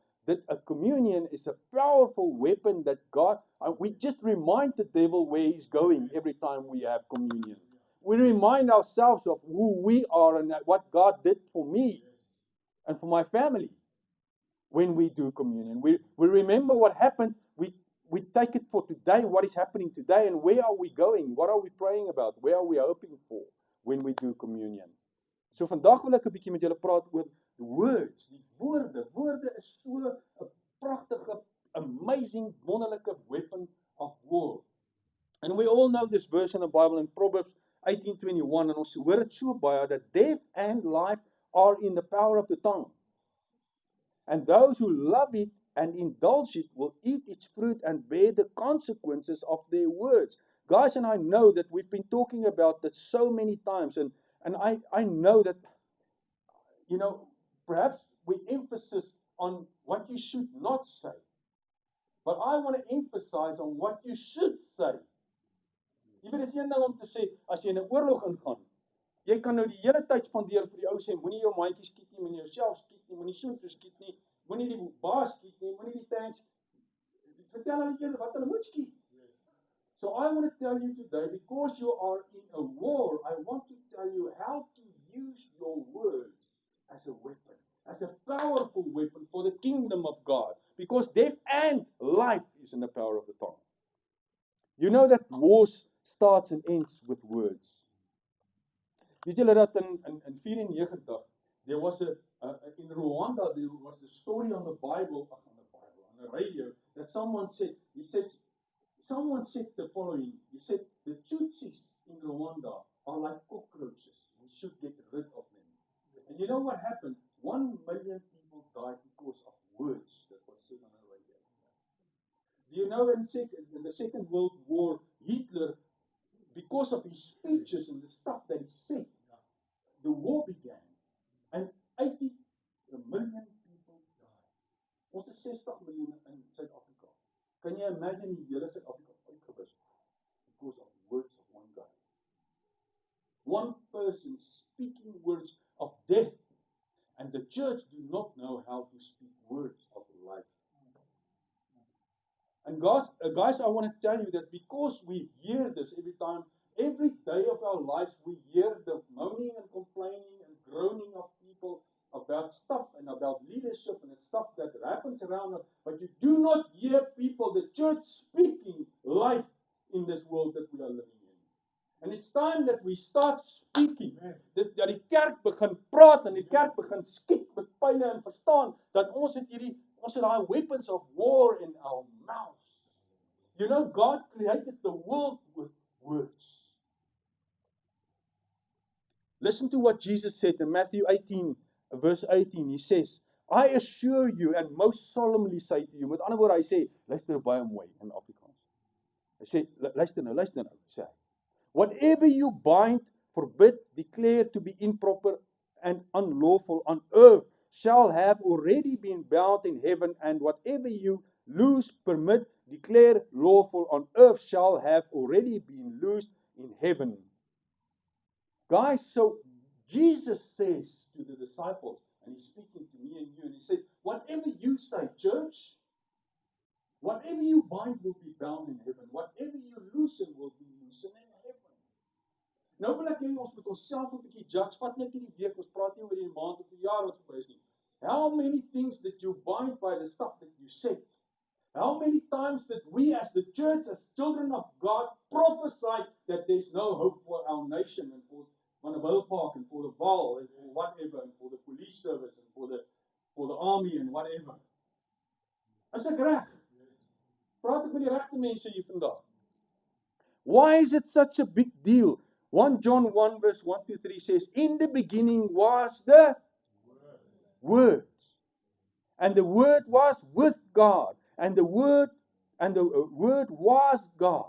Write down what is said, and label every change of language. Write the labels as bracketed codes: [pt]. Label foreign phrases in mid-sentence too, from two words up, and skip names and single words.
[en] that a communion is a powerful weapon that God, we just remind the devil where he's going every time we have communion. We remind ourselves of who we are and what God did for me and for my family when we do communion. We remember what happened. We take it for today, what is happening today, and where are we going? What are we praying about? Where are we hoping for when we do communion? [af] So vandag wil ek 'n bietjie met julle praat oor [en] the words, [af] die woorde. Woorde is so 'n pragtige, amazing, wonderlike [en] weapon of war. And we all know this verse in the Bible in Proverbs 18:21, [af] en ons hoor dit so baie dat [en] death and life are in the power of the tongue. And those who love it and indulge it will eat its fruit and bear the consequences of their words. Guys, and I know that we've been talking about that so many times, and I know that, you know, perhaps we emphasize on what you should not say. But I want to emphasize on what you should say. [af] Jy weet, dit is een ding om te sê, as jy in 'n oorlog ingaan, jy kan nou die hele tyd spandeer vir die ou sê, moenie jou maatjie skiet nie, moenie jouself skiet nie, moenie so toe skiet nie, moenie die baas skiet nie, moenie die tanks. Vertel hulle eers wat hulle moet skiet. [en] So I want to tell you today, because you are in a war, I want to tell you how to use your words as a weapon, as a powerful weapon for the kingdom of God. Because death and life is in the power of the tongue. You know that wars starts and ends with words. [af] Weet julle dat [en] in 94, there was in Rwanda, there was a story on the Bible, on the radio, that someone said the following. He said, the Tutsis in Rwanda are like cockroaches. We should get rid of them. And you know what happened? 1 million people died because of words that were said on the radio. Do you know in the Second World War, Hitler, because of his speeches and the stuff that he said, the war began. And 80 million people died. [af] Ons is 60 miljoen in Suid-Afrika. [en] Can you imagine [af] die hele Suid-Afrika uitgewis [en] because of words of one guy? One person speaking words of death, and the church do not know how to speak words of life. And guys, I want to tell you that because we hear this every day of our lives, we hear the moaning and complaining and groaning of people about stuff and about leadership and stuff that happens around us, but you do not hear people, the church, speaking life in this world that we are living in. And it's time that we start speaking. [af] Dat die kerk begin praat en die kerk begin skiet met pyle en verstaan dat ons het daai [en] weapons of war in our mouths. You know, God created the world with words. Listen to what Jesus said in Matthew 18, verse 18. He says, I assure you and most solemnly say to you. [af] Met ander woorde, hy sê, luister baie mooi in Afrikaans. Hy sê, luister nou, sê hy. [en] Whatever you bind, forbid, declare to be improper and unlawful on earth shall have already been bound in heaven, and whatever you loose, permit, declare lawful on earth shall have already been loosed in heaven. Guys, so Jesus says to the disciples, and he's speaking to me and you, and he says, whatever you say, church, whatever you bind will be bound in heaven. Whatever you loosen will be loosened in heaven. [af] Nou wil ek hê ons moet onsself 'n bietjie judge. Vat net hierdie week, ons praat nie oor die maand of die jaar wat verby is nie. [en] How many things that you bind by the stuff that you said? How many times that we as the church, as children of God, prophesy that there's no hope for our nation and for Vanderbijl Park and for the Val and for whatever and for the police service and for the army and whatever. [af] Is ek reg? Praat ek met die regte mense hier vandag? [en] Why is it such a big deal? 1 John 1 verse 1 to 3 says, in the beginning was the Word. And the Word was with God. And the Word was God.